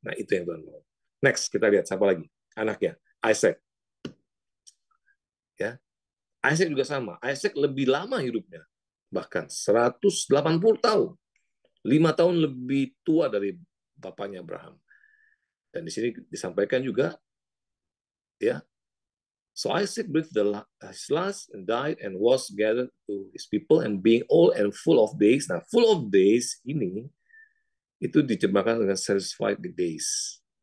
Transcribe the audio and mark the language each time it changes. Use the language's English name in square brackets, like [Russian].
[Indonesian] Nah, itu yang Tuhan mau. Next, kita lihat siapa lagi? Anaknya, Isaac. Ya, Isaac juga sama. Isaac lebih lama hidupnya, bahkan 180 tahun. 5 tahun lebih tua dari bapaknya Abraham. Dan di sini disampaikan juga, ya, [English] so Isaac breathed his last and died and was gathered to his people, and being old and full of days. [Indonesian] Nah, [English] full of days [Indonesian] ini itu diterjemahkan dengan [English] satisfied with days.